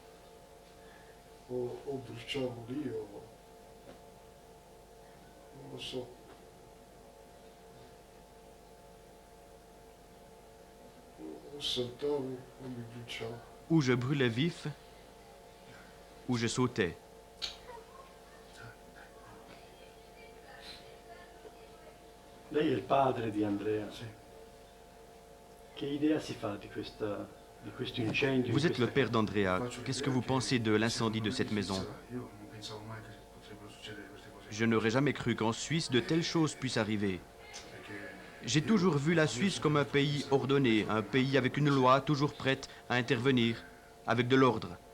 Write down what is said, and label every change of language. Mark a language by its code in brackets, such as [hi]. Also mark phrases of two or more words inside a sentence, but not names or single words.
[fr] Ou je brûlais vif, ou je sautais. [it] Lei è il padre di Andrea. Che idea si fa di questo incendio? [fr] Vous êtes le père d'Andrea. Qu'est-ce que vous pensez de l'incendie de cette maison? Je n'aurais jamais cru qu'en Suisse de telles choses puissent arriver. J'ai toujours vu la Suisse comme un pays ordonné, un pays avec une loi toujours prête à intervenir, avec de l'ordre.